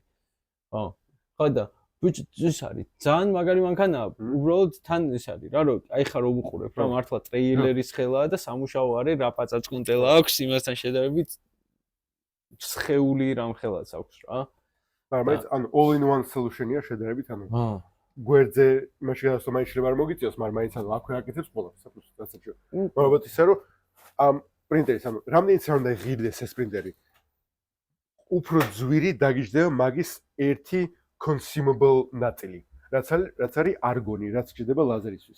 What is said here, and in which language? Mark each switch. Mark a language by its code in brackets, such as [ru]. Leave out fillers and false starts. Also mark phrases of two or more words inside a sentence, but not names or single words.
[ka] ხო და ბიჭი ეს არის ძალიან მაგარი მანქანაა, უბრალოდ თან ეს არის რა, რომ აი ხა რომ უყურებ რა, მართლა ტრეილერის ხელაა და სამუშაო არის, რა პაწაწკუნტელა აქვს იმასთან შედარებით სხეული რამ ხელაც აქვს რა. მაგრამ ანუ [en] all in one solution- [ka] ია შედარებით, ანუ გვერდზე მაშინ გადასვლა მაინც შეიძლება არ მოგიწიოს, მაგრამ მაინც ანუ აქვე აკეთებს ყველაფერს, რაც საჭირო. მაგრამ ისე რომ ამ პრინტერის, ანუ რამდენიც არ უნდა ღირდეს ეს პრინტერი, უფრო ძვირი დაგიჯდება მაგის ერთი consumable ნაწილი, რაც არის არგონი, რაც გჭირდება ლაზერისთვის.